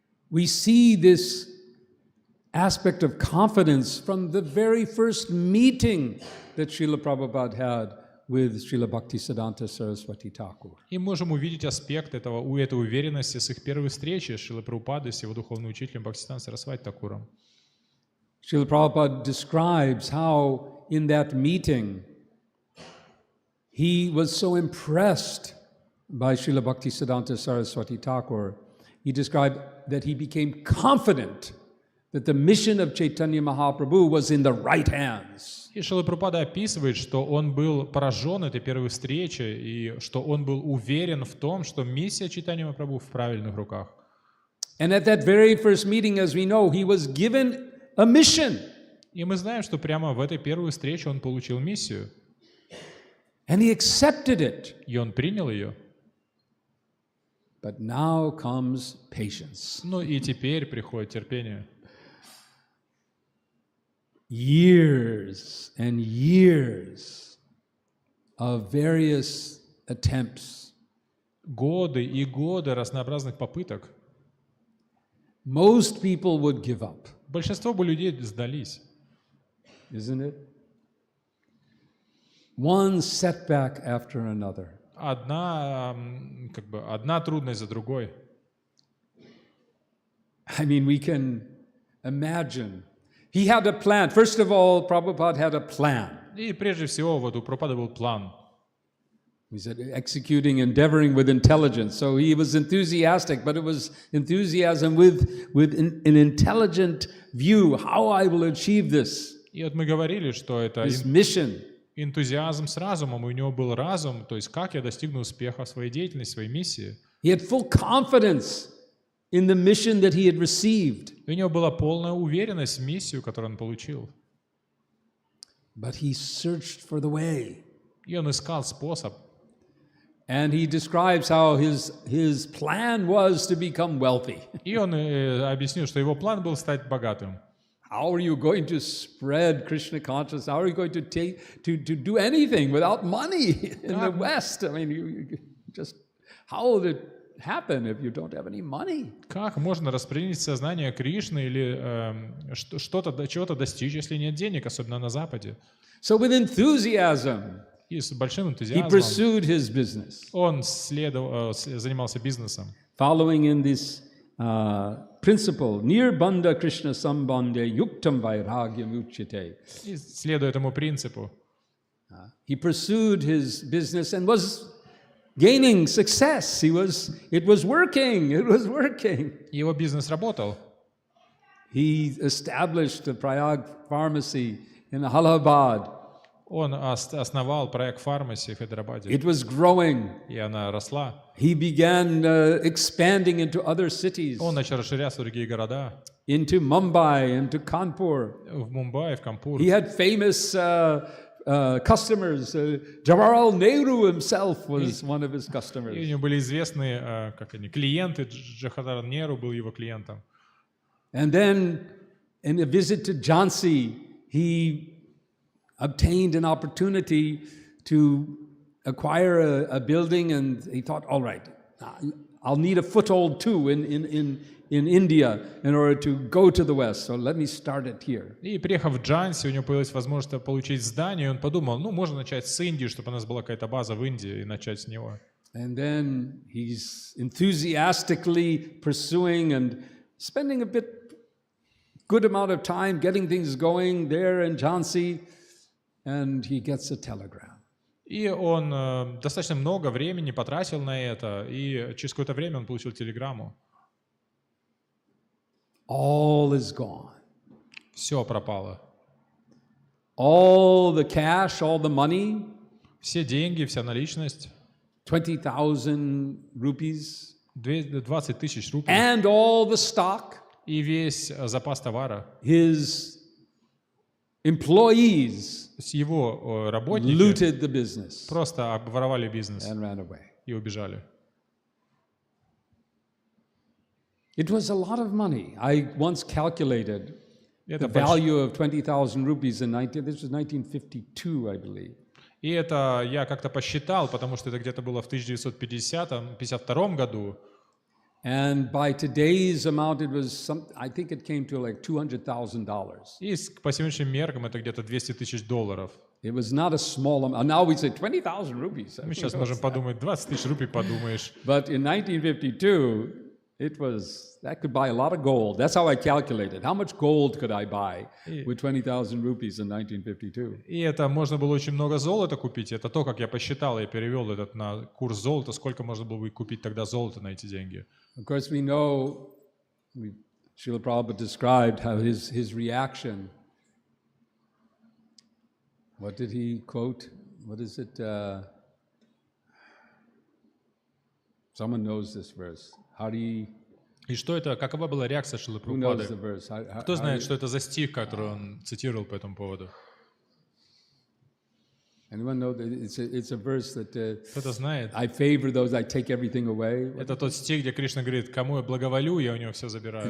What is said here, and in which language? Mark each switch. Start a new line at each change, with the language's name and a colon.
English: We see this aspect of confidence from the very first meeting that Srila Prabhupada had with Srila Bhaktisiddhanta Saraswati Thakur.
Russian: И можем увидеть аспект этой уверенности с их первой встречи с Шрилой Прабхупадой, с его духовным учителем Бхактисиддханта Сарасвати Thакуром.
English: Srila Prabhupada describes how in that meeting he was so impressed by Srila Bhaktisiddhanta Saraswati Thakur. He described that he became confident that the mission of Chaitanya Mahaprabhu was in the right hands.
Russian: И Шрила Прабхупада описывает, что он был поражен этой первой встречей, и что он был уверен в том, что миссия Чайтанья Махапрабху в правильных руках.
English: And at that very first meeting, as we know, he was given a mission.
Russian: И мы знаем, что прямо в этой первой встрече он получил миссию.
English: And he accepted it.
Russian: И он принял ее.
English: But now comes patience.
Russian: Ну и теперь приходит терпение.
English: Years and years of various attempts.
Russian: Годы и годы разнообразных попыток.
English: Most people would give up.
Russian: Большинство бы людей сдались.
English: Isn't it? One setback after another.
Russian: Одна трудность за другой.
English: I mean, we can imagine. He had a plan. First of all, Prabhupada had a plan.
Russian: И прежде всего, вот у Прабхупады был план.
English: He said, executing, endeavoring with intelligence. So he was enthusiastic, but it was enthusiasm with an intelligent view, how I will achieve this.
Russian: И вот мы говорили, что это
English: His mission.
Russian: энтузиазм с разумом, у него был разум, то есть как я достигну успеха в своей деятельности, в своей миссии.
English: He had full confidence in the mission that he had received.
Russian: И у него была полная уверенность в миссию, которую он получил.
English: But he searched for the way.
Russian: И он искал способ.
English: And he describes how his plan was to become wealthy.
Russian: И он объяснил, что его план был стать богатым.
English: How are you going to spread Krishna consciousness? How are you going to do anything without money in the West? I mean, you just how will it happen if you don't have any money?
Russian: Как можно распределить сознание Кришны или чего-то достичь, если нет денег, особенно на Западе?
English: So with enthusiasm,
Russian: и с большим
English: he
Russian: энтузиазмом
English: pursued his business,
Russian: он занимался бизнесом.
English: following in this principle,
Sanskrit: nirbandha Krishna sambandhe yuktam vairagyam uchyate.
Russian: И следуя этому принципу,
English: He pursued his business and was gaining success. It was working.
Russian: его бизнес работал.
English: He established the Prayag pharmacy in Allahabad.
Russian: Он основал проект фармаси в Хайдарабаде.
English: It was growing.
Russian: И она росла.
English: He began expanding into other cities.
Russian: Он начал расширяться в другие города.
English: Into Mumbai, into Kanpur.
Russian: В Мумбаи, в Канпур.
English: He had famous customers. Jawaharlal Nehru himself was one of his customers.
Russian: И у него были известные клиенты. Джавахарлал Нехру был его клиентом.
English: And then, in a visit to Jhansi, he obtained an opportunity to acquire a building, and he thought, all right, I'll need a foothold too in India in order to go to the West, so let me start it here.
Russian: И приехав в Джанси, у него появилась возможность получить здание, и он подумал, можно начать с Индии, чтобы у нас была какая-то база в Индии, и начать с него.
English: And then he's enthusiastically pursuing and spending a good amount of time getting things going there in Jhansi. And he gets a telegram.
Russian: И он достаточно много времени потратил на это, и через какое-то время он получил телеграмму.
English: All is gone.
Russian: Все пропало.
English: All the cash, all the money.
Russian: Все деньги, вся наличность.
English: 20,000 rupees.
Russian: 20 тысяч рупий.
English: And all the stock.
Russian: И весь запас товара.
English: His employees
Russian: его работники
English: looted the business
Russian: просто обворовали бизнес
English: and ran away.
Russian: И убежали.
English: It was a lot of money. I once calculated the value of 20,000 rupees this was 1952, I believe.
Russian: И это я как-то посчитал, потому что это где-то было в 1952 году.
English: And by today's amount, it was I think it came to like $200,000.
Russian: И по сегодняшним меркам это где-то $200,000.
English: It was not a small amount. Now we say 20,000 rupees.
Russian: Мы сейчас можем подумать, 20 тысяч рупий подумаешь.
English: But in 1952, that could buy a lot of gold. That's how I calculated. How much gold could I buy with 20,000 rupees in 1952?
Russian: И это можно было очень много золота купить. Это то, как я посчитал, я перевел этот на курс золота, сколько можно было бы купить тогда золота на эти деньги.
English: Of course, we know, Srila Prabhupada described how his reaction. What did he quote? What is it? Someone knows this verse.
Russian: И что это, какова была реакция Шрилы
English: Who knows
Russian: Прабхупады?
English: the verse?
Russian: Кто знает, что это за стих, который он цитировал по этому поводу?
English: Anyone know that it's a verse that
Russian: Кто-то знает?
English: I favor those, I take everything away.
Russian: Это тот стих, где Кришна говорит, кому я благоволю, я у него все забираю.